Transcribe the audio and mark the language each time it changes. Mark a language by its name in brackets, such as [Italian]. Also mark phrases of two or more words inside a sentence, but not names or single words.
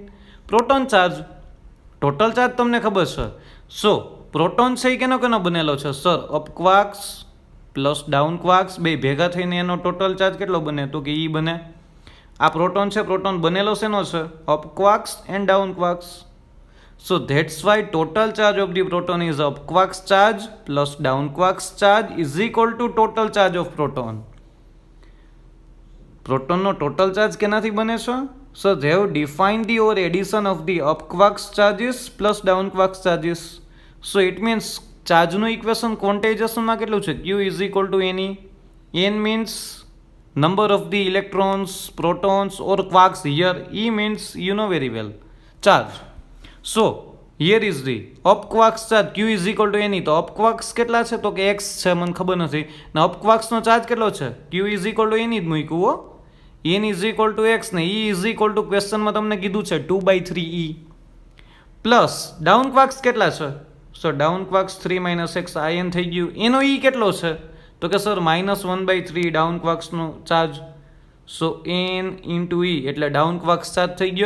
[English] Proton charge. Total charge [Gujarati] તમને ખબર છે. So, proton છે એ કેનો કેનો બનેલો છે? Sir, [English] up quarks plus down quarks [Gujarati] બે ભેગા થઈને એનો [English] total charge [Gujarati] કેટલો બને? તો કે E બને. આ પ્રોટોન છે, પ્રોટોન બનેલો શેનો છે? [English] up quarks and down quarks. so that's why total charge of the proton is up quarks charge plus down quarks charge is equal to total charge of proton. [Gujarati] પ્રોટોનનો [English] total charge [Gujarati] કેનાથી બને છે? [English] so they have define the or addition of the up quarks charges plus down quarks charges પ્લસ ડાઉન ક્વાર્ક્સ ચાર્જીસ. so it means [Gujarati] ચાર્જનું ઇક્વેશન ક્વોન્ટાઇઝેશનમાં કેટલું છે? [English] Q is equal to N. N means number of the electrons, protons or quarks here. E means you know very well charge. So here is the up quarks charge. Q is equal to any. [Gujarati] તો [English] up quarks [Gujarati] કેટલા છે? તો કે x છે, મને ખબર નથી. ને [English] up quarks [Gujarati] નો ચાર્જ કેટલો છે? [English] Q is equal to any [Gujarati] જ મૂક્યું હો. [English] n is equal to x [Gujarati] ને [English] E is equal to [Gujarati] ક્વેશ્ચનમાં તમને કીધું છે 2/3 E. પ્લસ [English] down quarks [Gujarati] કેટલા છે? સો [English] down quarks [Gujarati] 3 [English] minus x [Gujarati] આ n થઈ ગયું. એનો E કેટલો છે? તો કે સર -1/3 ડાઉન ક્વાર્ક્સનો ચાર્જ. [English] so n into E [Gujarati] એટલે [English] down quarks charge [Gujarati] થઈ ગયો.